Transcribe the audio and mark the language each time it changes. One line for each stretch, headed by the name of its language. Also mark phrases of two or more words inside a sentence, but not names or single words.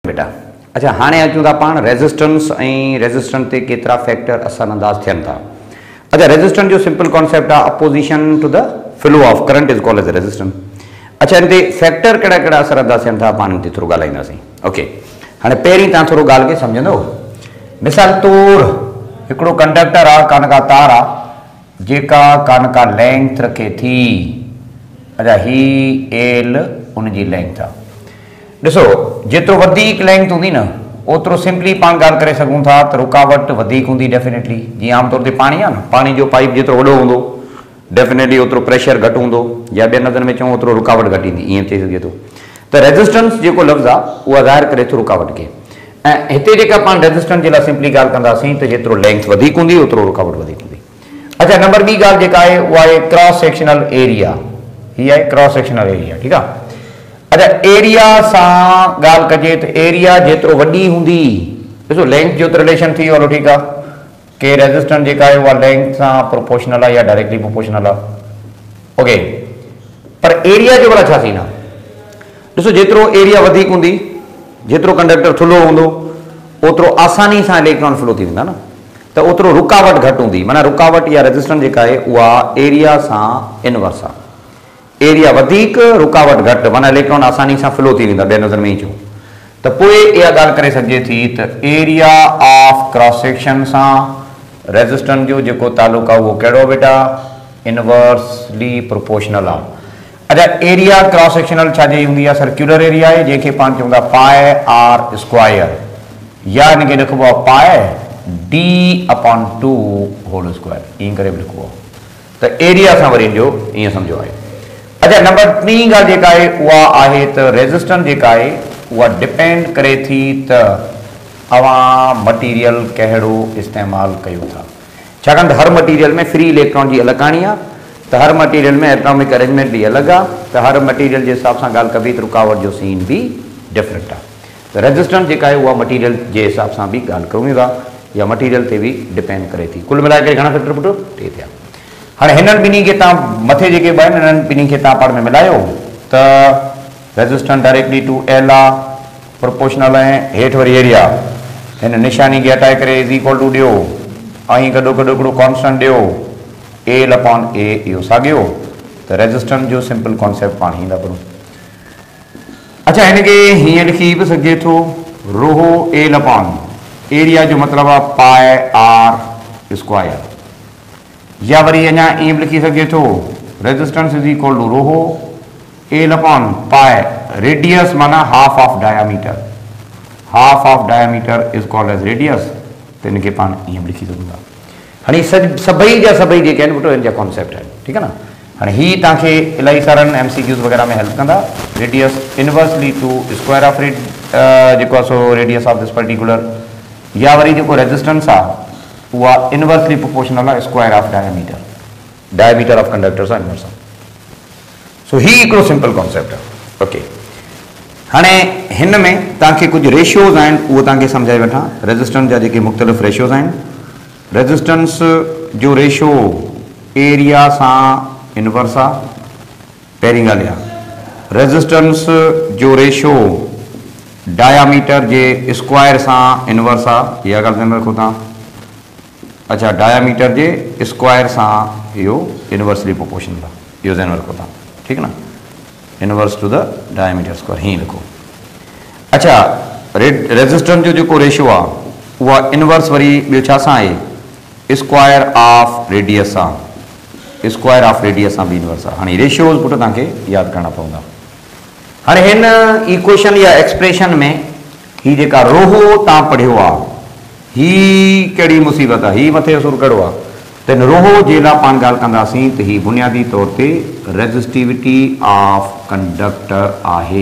Sindhi: बेटा अच्छा हाणे अचूं था पाण रेजिस्टेंस ऐं रेजिस्टेंस ते केतिरा फैक्टर असरअंदाज थियनि था।
English: अच्छा रेजिस्टेंस जो simple concept आहे opposition to the flow of current is called as resistance.
Sindhi: अच्छा इन ते फैक्टर कहिड़ा कहिड़ा असरअंदाज थियनि था पाण इन ते थोरो ॻाल्हाईंदासीं। ओके हाणे पहिरीं तव्हां थोरो ॻाल्हि खे सम्झंदो। मिसाल तौर हिकिड़ो कंडक्टर आहे कान का तार आहे जेका कान का लेंथ रखे थी। अच्छा ही एल उनजी लेंथ आहे। ॾिसो जेतिरो वधीक लेंथ हूंदी न ओतिरो सिंपली पाण ॻाल्हि करे सघूं था त रुकावट वधीक हूंदी डेफिनेटली। जीअं आमतौर ते पाणी आहे न पाणी जो पाइप जेतिरो वॾो हूंदो डेफिनेटली ओतिरो प्रेशर घटि हूंदो या ॿियनि हंधनि में चऊं ओतिरो रुकावट घटि ईंदी ईअं थी सघे थो। त रेजिस्टेंस जेको लफ़्ज़ आहे उहा ज़ाहिर करे थो रुकावट खे। ऐं हिते जेका पाण रेजिस्टेंस जे लाइ सिंपली ॻाल्हि कंदासीं त जेतिरो लेंथ वधीक हूंदी ओतिरो रुकावट वधीक हूंदी। अच्छा नंबर ॿी ॻाल्हि जेका आहे उहा आहे
English: cross sectional area.
Sindhi: हीअ आहे
English: cross sectional area
Sindhi: ठीकु आहे। अच्छा एरिया सां ॻाल्हि कजे त एरिया जेतिरो वॾी हूंदी ॾिसो लेंथ जो त रिलेशन थी वियो हलो ठीकु आहे कि रेजिस्टेंस जेका आहे उहा लेंथ सां प्रोपोर्शनल आहे या
English: directly proportional
Sindhi: आहे। ओके पर एरिया जो भला छा थींदा। ॾिसो जेतिरो एरिया वधीक हूंदी जेतिरो कंडक्टर थुल्हो हूंदो ओतिरो आसानी सां इलेक्ट्रॉन फ्लो थी वेंदा न त ओतिरो रुकावट घटि हूंदी। माना रुकावट या रेजिस्टेंस जेका आहे उहा एरिया सां इनवर्स आहे। एरिया वधीक रुकावट घटि माना इलेक्ट्रॉन आसानी सां फ्लो थी वेंदा ॿिए नज़र में ई चऊं त पोइ इहा ॻाल्हि करे सघिजे थी त
English: area of cross section
Sindhi: सां रेजिस्टेंस जो जेको तालुक आहे उहो कहिड़ो बेटा
English: inversely proportional
Sindhi: आहे। अच्छा
English: area cross sectional
Sindhi: छाजी हूंदी आहे
English: circular area
Sindhi: आहे जंहिंखे पाण चऊं था
English: pi r square
Sindhi: या हिनखे लिखिबो आहे
English: pi d/2 whole square
Sindhi: ईअं करे बि लिखिबो आहे। त एरिया सां वरी जो ईअं सम्झो आहे। अच्छा नंबर टी ॻाल्हि जेका आहे उहा आहे त रेजिस्टेंस जेका आहे उहा डिपेंड करे थी त अवां मटीरियल कहिड़ो इस्तेमालु कयो था। छाकाणि त हर मटीरियल में फ्री इलेक्ट्रॉन जी अलॻि कहाणी आहे त हर मटीरियल में एटॉमिक अरेंजमेंट बि अलॻि आहे त हर मटीरियल जे हिसाब सां ॻाल्हि कबी त रुकावट जो सीन बि डिफरेंट आहे। त रेजिस्टेंस जेका आहे उहा मटीरियल जे हिसाब सां बि ॻाल्हि कयूं था या मटीरियल ते बि डिपेंड करे थी। कुल मिलाए करे घणा फैक्टर पुटो टे थिया। हाणे हिननि ॿिन्ही खे तव्हां मथे जेके ॿ आहिनि हिननि ॿिन्ही खे तव्हां पाण में मिलायो त
English: resistance directly to L
Sindhi: आहे प्रोपोर्शनल ऐं हेठि वरी एरिया हिन निशानी खे हटाए करे
English: is equal to
Sindhi: ॾियो ऐं गॾो गॾु हिकिड़ो कॉन्स्टेंट ॾियो
English: L upon A
Sindhi: इहो साॻियो त रेजिस्टेंस जो
English: simple concept
Sindhi: पाण ईंदा पढ़ूं। अच्छा हिनखे हीअं लिखी बि सघिजे थो
English: rho L upon area
Sindhi: जो मतिलबु आहे
English: pi r square
Sindhi: या वरी अञा ईअं बि लिखी सघे थो
English: resistance is equal to rho L upon pi radius
Sindhi: माना
English: half of diameter. half of diameter is called as radius
Sindhi: त हिनखे पाण ईअं बि लिखी सघूं था। हाणे सभई जा सभई जेके आहिनि पुटो हिन जा कॉन्सेप्ट आहिनि ठीकु आहे न। हाणे हीअ तव्हांखे इलाही सारनि MCQs वग़ैरह में हेल्प कंदा।
English: radius inversely to square of
Sindhi: जेको आहे सो
English: radius of this particular
Sindhi: या वरी जेको रेजिस्टेंस आहे उहा
English: inversely proportional आहे square of diameter of conductors आहे इनवर्स आहे।
Sindhi: सो ही हिकिड़ो
English: simple concept
Sindhi: आहे। ओके हाणे हिन में तव्हांखे कुझु रेशियोज़ आहिनि उहो तव्हांखे सम्झाए वठां। रेजिस्टेंस जा जेके मुख़्तलिफ़ रेशियोज़ आहिनि रेजिस्टेंस जो रेशियो एरिया सां इनवर्स आहे पहिरीं ॻाल्हि आहे। रेजिस्टेंस जो रेशियो डायामीटर जे स्क्वायर सां इनवर्स आहे इहा ॻाल्हि ध्यानु रखो तव्हां। अच्छा डायामीटर जे स्क्वायर सां इहो
English: inversely proportional
Sindhi: आहे इहो ध्यानु रखो तव्हां ठीकु न
English: inverse to the diameter square
Sindhi: हीअं लिखो। अच्छा रेजिस्टेंस जो जेको रेशियो आहे उहा इनवर्स वरी ॿियो छा सां आहे
English: square of radius
Sindhi: सां
English: square of radius
Sindhi: सां बि इनवर्स आहे। हाणे रेशियोज़ पुट तव्हांखे यादि करणा पवंदा। हाणे हिन इक्वेशन या एक्सप्रेशन में हीअ जेका रोहो तव्हां पढ़ियो आहे ही कहिड़ी मुसीबत आहे ही मथे असुर कहिड़ो आहे त हिन रोहो जे लाइ पाण ॻाल्हि कंदासीं त ही बुनियादी तौर ते
English: resistivity of conductor
Sindhi: आहे।